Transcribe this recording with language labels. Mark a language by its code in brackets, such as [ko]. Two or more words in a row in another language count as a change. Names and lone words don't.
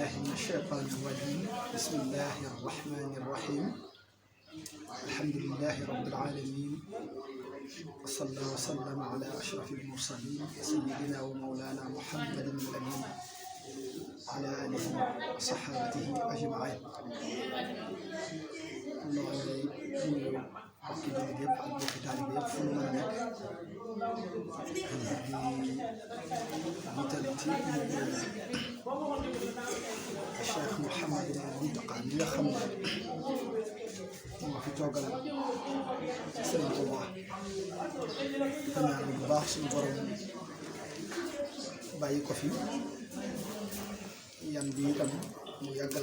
[ar] الشيطان الرجيم بسم الله الرحمن الرحيم الحمد لله رب العالمين وصلى وسلم على أشرف المرسلين سيدنا ومولانا محمد الأمين على آله وصحابته أجمعين [wo] bokki jullit yëpp ak bokki taalibe yëpp fu mu mën a nekk di jiital ci Cheikh Mouhamadou Mountakha mi nga xam ne moo fi toogal Sëriñ Tuubaa di ko ñaan bu baax suñu borom bàyyi ko fi yan bi itam mu yàggal